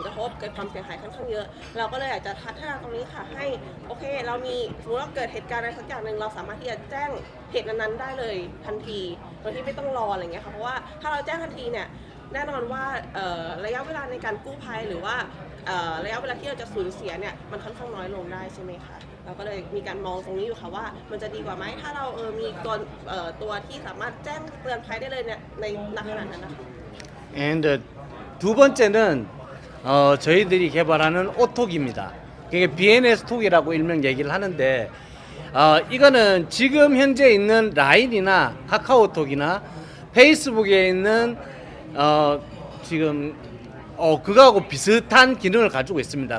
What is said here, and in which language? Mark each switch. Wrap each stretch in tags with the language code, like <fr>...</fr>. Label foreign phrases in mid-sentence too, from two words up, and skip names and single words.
<th>กระทบเกิดความเสียหายค่อนข้างเยอะเราก็เลยอยากจะพัฒนาตรงนี้ค่ะให้โอเคเรามีสมมติว่าเกิดเหตุการณ์อะไรสักอย่างหนึ่งเราสามารถที่จะแจ้งเหตุนั้นๆได้เลยทันทีโดยที่ไม่ต้องรออะไรอย่างเงี้ยค่ะเพราะว่าถ้าเราแจ้งทันทีเนี่ยแน่นอนว่าระยะเวลาในการกู้ภัยหรือว่าระยะเวลาที่เราจะสูญเสียเนี่ยมันค่อนข้างน้อยลงได้ใช่ไหมคะเราก็เลยมีการมองตรงนี้อยู่ค่ะว่ามันจะดีกว่าไหมถ้าเรามีตัวที่สามารถแจ้งเตือนภัยได้เลยเนี่ยในณขณะนั้นนะคะ</th> <ko>And 두 번째는 저희들이 개발하는 오톡입니다. 그게 BNS 톡이라고 일명 얘기를 하는데 이거는 지금 현재 있는 라인이나 카카오톡이나 페이스북에 있는 지금 그거하고 비슷한 기능을 가지고 있습니다.</ko>